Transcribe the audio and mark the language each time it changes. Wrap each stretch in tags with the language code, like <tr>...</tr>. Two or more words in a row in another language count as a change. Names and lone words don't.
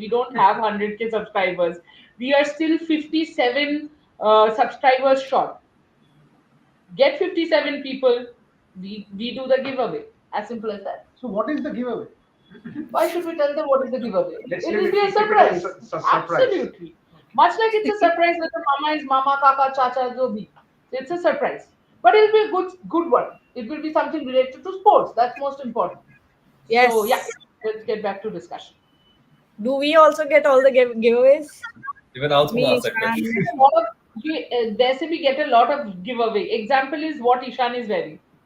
<en>We don't have 100K subscribers. We are still 57 subscribers short. Get 57 people. We do the giveaway. As simple as that. So what is the giveaway? Why should we tell them what is the giveaway? Let's It leave will be a keep it as surprise. a surprise. Absolutely. Much like it's a surprise whether mama is</en> <hi>मामा, काका, चाचा, जो भी.</hi> <en>It's a surprise. But it'll be a good one. It will be something related to sports. That's most important. So yeah, Yes. let's get back to discussion. Do we also get all the giveaways? Even I also Me, gonna ask that Ishan. Get question. a lot of there se we get a lot of giveaway. Example is what Ishan is wearing.</en>